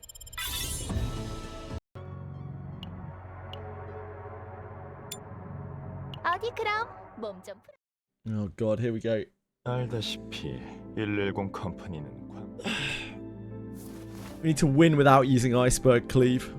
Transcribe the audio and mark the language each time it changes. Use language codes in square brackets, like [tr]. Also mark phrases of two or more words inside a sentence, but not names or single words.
[ko] 어디 그럼 몸 좀 풀어. [en] Oh god, here we go. [ko] 알다시피 110 컴퍼니는 [en] We need to win without using iceberg cleave.